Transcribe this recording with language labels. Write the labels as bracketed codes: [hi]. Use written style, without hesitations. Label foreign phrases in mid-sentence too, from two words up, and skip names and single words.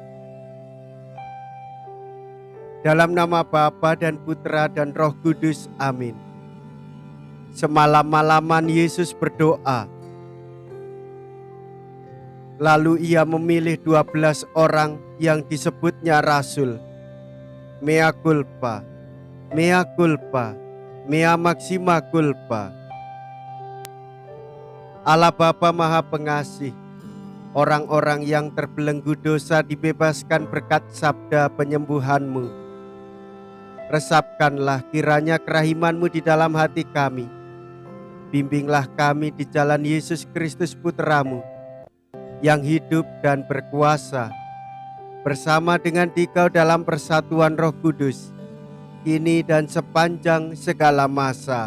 [id] Dalam nama Bapa dan Putra dan Roh Kudus, amin. Semalam-malaman Yesus berdoa. Lalu ia memilih 12 orang yang disebutnya rasul. [la] Mea culpa, mea culpa, mea maxima culpa. [id] Allah Bapa Maha Pengasih, orang-orang yang terbelenggu dosa dibebaskan berkat sabda penyembuhan-Mu. Resapkanlah kiranya kerahiman-Mu di dalam hati kami. Bimbinglah kami di jalan Yesus Kristus Putra-Mu, yang hidup dan berkuasa bersama dengan Dikau dalam persatuan Roh Kudus, kini dan sepanjang segala masa.